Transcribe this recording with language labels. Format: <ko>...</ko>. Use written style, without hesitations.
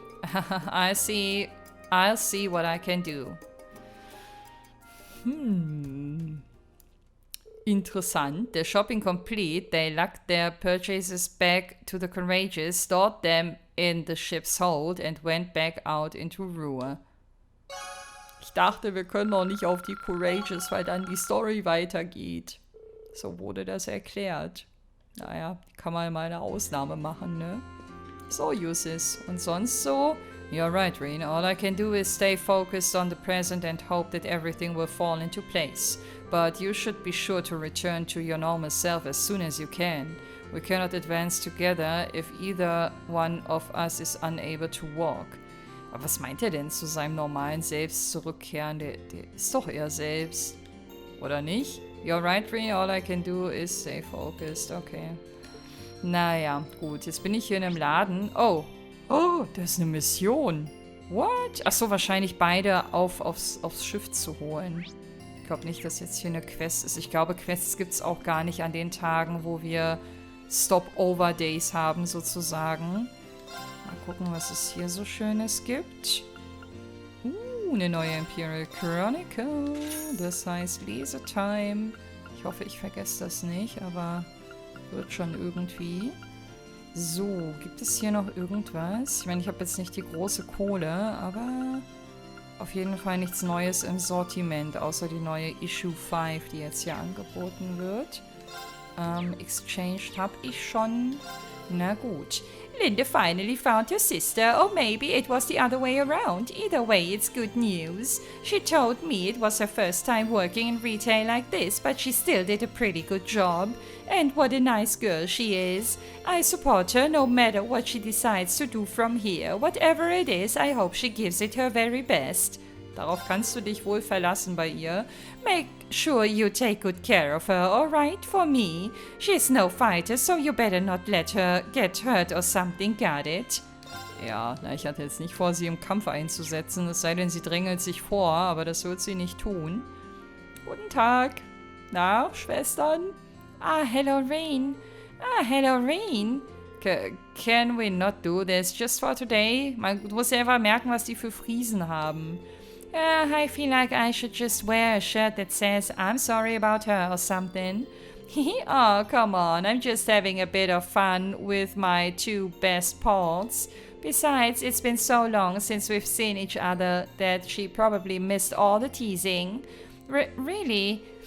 <en>I'll see what I can do.</en> <de>Interessant.</de> <en>The shopping complete, they lugged their purchases back to the Courageous, stored them in the ship's hold and went back out into Ruhr.</en> <de>Ich dachte, wir können noch nicht auf die Courageous, weil dann die Story weitergeht. So wurde das erklärt. Naja, kann man mal eine Ausnahme machen, ne? So, Uses. Und sonst so?</de> <en>You're right, Reen. All I can do is stay focused on the present and hope that everything will fall into place. But you should be sure to return to your normal self as soon as you can. We cannot advance together if either one of us is unable to walk.</en> <de>Aber was meint er denn zu seinem normalen Selbst zurückkehren? Der ist doch er selbst. Oder nicht?</de> <en>You're right, Reen. All I can do is stay focused.</en> <de>Okay. Naja, gut. Jetzt bin ich hier in einem Laden. Oh, das ist eine Mission. What? Achso, wahrscheinlich beide aufs Schiff zu holen. Ich glaube nicht, dass jetzt hier eine Quest ist. Ich glaube, Quests gibt es auch gar nicht an den Tagen, wo wir Stopover-Days haben, sozusagen. Mal gucken, was es hier so Schönes gibt. Eine neue Imperial Chronicle. Das heißt Lesetime. Ich hoffe, ich vergesse das nicht, aber wird schon irgendwie. So, gibt es hier noch irgendwas? Ich meine, ich habe jetzt nicht die große Kohle, aber auf jeden Fall nichts Neues im Sortiment, außer die neue Issue 5, die jetzt hier angeboten wird. Exchanged habe ich schon. Na gut.</de> <en>Linda finally found her sister, or maybe it was the other way around. Either way, it's good news. She told me it was her first time working in retail like this, but she still did a pretty good job. And what a nice girl she is. I support her no matter what she decides to do from here. Whatever it is, I hope she gives it her very best.</en> <de>Darauf kannst du dich wohl verlassen bei ihr.</de> <en>Make sure you take good care of her, alright, for me. She's no fighter, so you better not let her get hurt or something, got it?</en> <de>Ja, na, ich hatte jetzt nicht vor, sie im Kampf einzusetzen, es sei denn, sie drängelt sich vor, aber das wird sie nicht tun. Guten Tag. Na, Schwestern?</de> <en>Ah, hello, Rain. Ah, hello, Rain. Can we not do this just for today?</en> <de>Du musst ja einfach merken, was die für Friesen haben.</de> <en>I feel like I should just wear a shirt that says I'm sorry about her or something. Oh, come on, I'm just having a bit of fun with my two best pals. Besides, it's been so long since we've seen each other that she probably missed all the teasing. Really?</en>